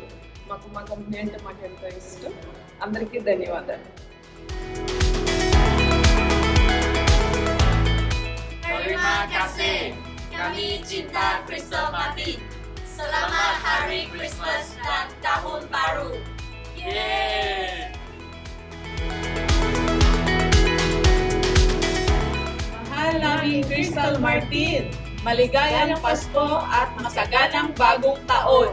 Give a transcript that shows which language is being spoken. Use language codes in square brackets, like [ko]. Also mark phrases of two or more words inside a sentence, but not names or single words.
[te] మా కంపెనీ అంటే మాకు ఎంతో ఇష్టం. అందరికీ ధన్యవాదాలు. [id] Terima kasih. Kami cinta Crystal Martin. Selamat Hari Christmas dan Tahun Baru. Yeay! [tl] Mahal namin Crystal Martin, maligayang Pasko at masaganang bagong taon.